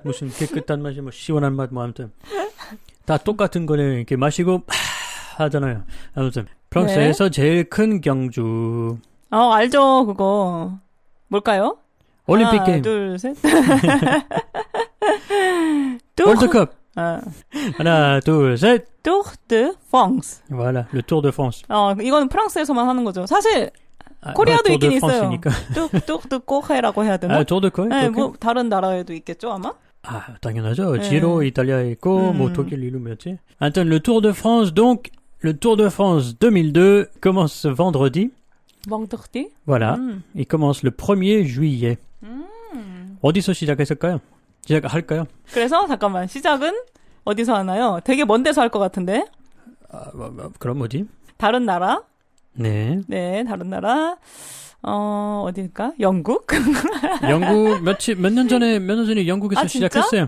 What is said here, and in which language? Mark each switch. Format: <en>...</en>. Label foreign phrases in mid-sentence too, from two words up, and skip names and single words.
<ko>무슨 깨끗한 맛이 뭐 시원한 맛 뭐 아무튼 다 똑같은 거를 이렇게 마시고 하잖아요. 아무튼 프랑스에서 네. 제일 큰 경주. 알죠 그거. 뭘까요? 올림픽 게임. 하나, 둘, 셋. 월드컵. 하나, 둘, 셋.</ko> <fr>Tour de France. Voilà, le Tour de France.</fr> <ko>이거는 프랑스에서만 하는 거죠. 사실 코리아도 있긴 있어요. Tour de Corré라고 해야 되나? Tour de Corée. 네, 뭐 다른 나라에도 있겠죠 아마? 당연하죠. 네. 지로 이탈리아에 있고 뭐 독일 이름이었지.</ko> <fr>하여튼 le Tour de France, donc le Tour de France 2002 commence vendredi. vendredi? Voilà. Il commence le 1er juillet.</fr> <ko>어디서 시작했을까요? 시작할까요? 그래서 잠깐만 시작은 어디서 하나요? 되게 먼 데서 할 것 같은데. 그럼 뭐지? 다른 나라? 네. 네, 다른 나라. 어딜까? 영국? 영국 몇 년 전에 영국에서 시작했어요.</ko>